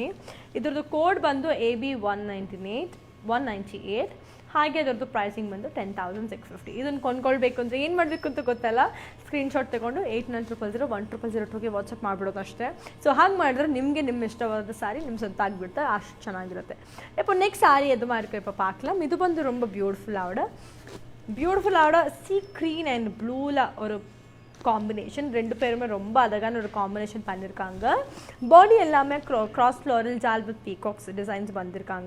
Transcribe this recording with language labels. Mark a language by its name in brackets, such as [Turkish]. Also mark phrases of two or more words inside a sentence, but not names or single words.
[Kannada] ಇದ್ರದ್ದು ಕೋಡ್ ಬಂದು AB198. ಹಾಗೆ ಅದರದ್ದು ಪ್ರೈಸಿಂಗ್ ಬಂದು 10,650. ಇದನ್ನು ಕೊಂಡ್ಕೊಳ್ಬೇಕು ಅಂದರೆ ಏನು ಮಾಡಬೇಕು ಅಂತ ಗೊತ್ತಲ್ಲ. ಸ್ಕ್ರೀನ್ಶಾಟ್ ತೊಗೊಂಡು 8900010002ಗೆ ವಾಟ್ಸಪ್ ಮಾಡಿಬಿಡೋದು ಅಷ್ಟೇ. ಸೊ ಹಾಗೆ ಮಾಡಿದ್ರೆ ನಿಮಗೆ ನಿಮ್ಮ ಇಷ್ಟವಾದ ಸ್ಯಾರಿ ನಿಮ್ಮ ಸ್ವಂತ ಆಗಿಬಿಡುತ್ತೆ, ಅಷ್ಟು ಚೆನ್ನಾಗಿರುತ್ತೆ. [Tamil] இப்போ ನೆಕ್ಸ್ಟ್ சாரி எது மாதிரி இப்போ பார்க்கலாம். இது வந்து ரொம்ப பியூட்டிஃபுல்லாவோட [English] sea green and blue [Tamil] ஒரு காம்பினேஷன். ரெண்டு பேருமே ரொம்ப அழகான ஒரு காம்பினேஷன் பண்ணியிருக்காங்க. பாடி எல்லாமே [English] cross floral jaal with peacocks designs [Tamil] வந்திருக்காங்க.